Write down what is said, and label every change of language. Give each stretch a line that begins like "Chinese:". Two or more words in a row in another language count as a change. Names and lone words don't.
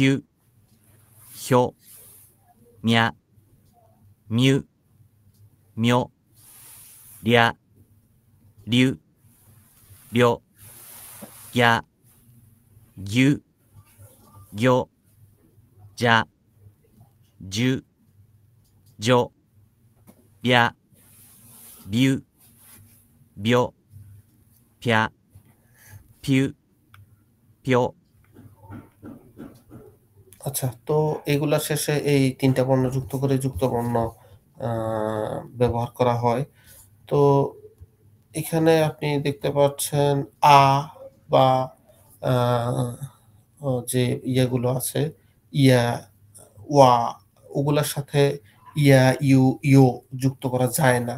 Japanese: ゅ、ひょ、みゃ、みゅ、みょ、りゃ、りゅ、りょ、ぎゃ、ぎゅ、ぎょ、じゃ、じゅ、じょ、びゃ、びゅ、びょ、ぴゃ、ぴゅ、ぴょ。
Bangla: আচ্ছা, তো এগুলা শেষে এই ৩ টা বর্ণ যুক্ত করে যুক্তবর্ণ আ ব্যবহার করা হয়। তো এখানে আপনি দেখতে পাচ্ছেন আ বা আ যে ইয়েগুলো আছে,
Japanese: や、わ
Bangla: ওগুলার সাথে
Japanese: や、ゆ、よ
Bangla: যুক্ত করা যায় না।